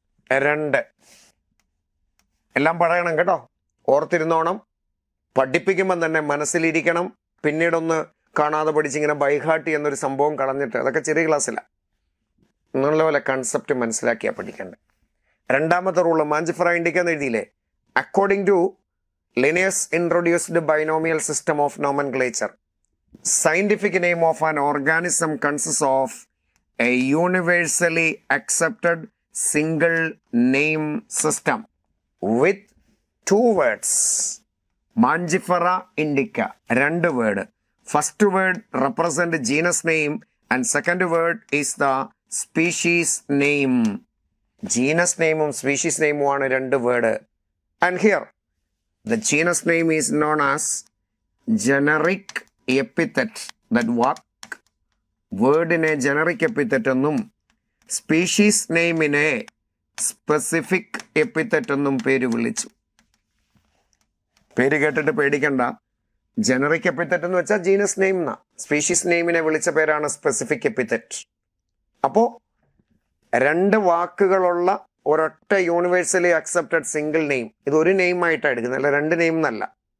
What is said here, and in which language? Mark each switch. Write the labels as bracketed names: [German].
[Malayalam] 2, എല്ലാം പറയണം കേട്ടോ, ഓർത്തിരുന്നോണം. പഠിപ്പിക്കുമ്പം തന്നെ മനസ്സിലിരിക്കണം. പിന്നീടൊന്ന് കാണാതെ പഠിച്ചിങ്ങനെ ബൈഹാർട്ട് എന്നൊരു സംഭവം കളഞ്ഞിട്ട്, അതൊക്കെ ചെറിയ ക്ലാസ്സിലാണ്. നല്ലപോലെ കൺസെപ്റ്റ് മനസ്സിലാക്കിയാൽ പഠിക്കണ്ടേ. രണ്ടാമത്തെ റൂള് മാഞ്ചിഫറ ഇൻഡിക്ക എന്ന് എഴുതിയില്ലേ. [English] According to Linnaeus introduced binomial system of nomenclature, scientific name of an organism consists of a universally accepted single name system with two words. [Malayalam] Mangifera indica, രണ്ട് word. [English] First word represent genus name and second word is the species name. [Malayalam] genus name ഉം species name ആണ് രണ്ട് word. [English] And here the genus name is known as generic epithet. That what [Malayalam] വേർഡിനെ generic epithet എന്നും species നെയിമിനെ specific epithet എന്നും പേര് വിളിച്ചു. പേര് കേട്ടിട്ട് പേടിക്കണ്ട. ജനറിക് എപ്പിത്തറ്റ് എന്ന് വെച്ചാൽ ജീനസ് നെയിം എന്നാ. സ്പീഷീസ് നെയിമിനെ വിളിച്ച പേരാണ് സ്പെസിഫിക് എപ്പിത്തറ്റ്. അപ്പോ രണ്ട് വാക്കുകളുള്ള ഒരൊറ്റ യൂണിവേഴ്സലി അക്സെപ്റ്റഡ് സിംഗിൾ നെയിം, ഇത് ഒരു നെയിം ആയിട്ടാണ് എടുക്കുന്നത്, അല്ല രണ്ട് നെയിം എന്നല്ല.